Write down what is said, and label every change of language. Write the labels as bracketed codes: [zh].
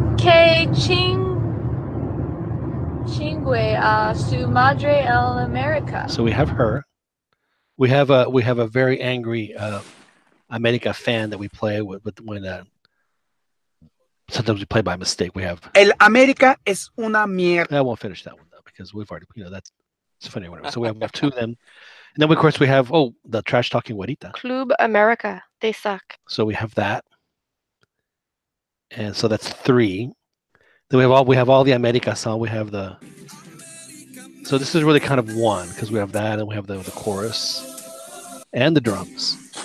[es] Que chingue a su madre el America. [en] So we have her. We have a very angry America fan that we play with when sometimes we play by mistake. We have [es] El América es una mierda. [en] I won't finish that one though, because we've already that's funny or whatever. So we have 2 of them, and then of course we have the trash talking güerita. Club America, they suck. So we have that, and so that's 3. Then we have all the America song. We have the. So this is really kind of 1, because we have that, and we have the chorus and the drums.